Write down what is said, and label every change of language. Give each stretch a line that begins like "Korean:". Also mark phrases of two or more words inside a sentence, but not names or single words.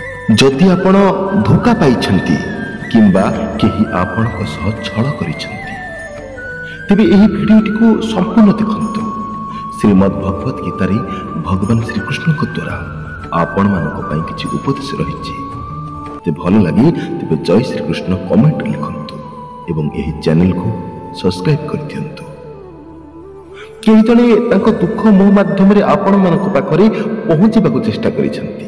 Odia: ଯଦି ଆପଣ ଧୋକା ପାଇଛନ୍ତି କିମ୍ବା କେହି ଆପଣଙ୍କ ସହ ଛଳ କରିଛନ୍ତି ତେବେ ଏହି ଭିଡିଓଟି କୁ ସମ୍ପୂର୍ଣ୍ଣ ଦେଖନ୍ତୁ। ଶ୍ରୀମଦ୍ ଭଗବତ ଗୀତାରେ ଭଗବାନ ଶ୍ରୀକୃଷ୍ଣ ଦ୍ୱାରା ଆପଣ ମାନଙ୍କ ପାଇଁ କିଛି ଉପଦେଶ ରହିଛି। ତେ ଭଲ ଲାଗେ ତେବେ ଜୟ ଶ୍ରୀକୃଷ୍ଣ କମେଣ୍ଟ ଲିଖନ୍ତୁ ଏବଂ ଏହି ଚ୍ୟାନେଲ କୁ ସବସ୍କ୍ରାଇବ କର ଦିଅନ୍ତୁ। କେହି ଜଣେ ତାଙ୍କ ଦୁଖ ମୋ ମାଧ୍ୟମ ରେ ଆପଣ ମାନଙ୍କ ପାଖରେ ପହୁଞ୍ଚିବାକୁ ଚେଷ୍ଟା କରିଛନ୍ତି।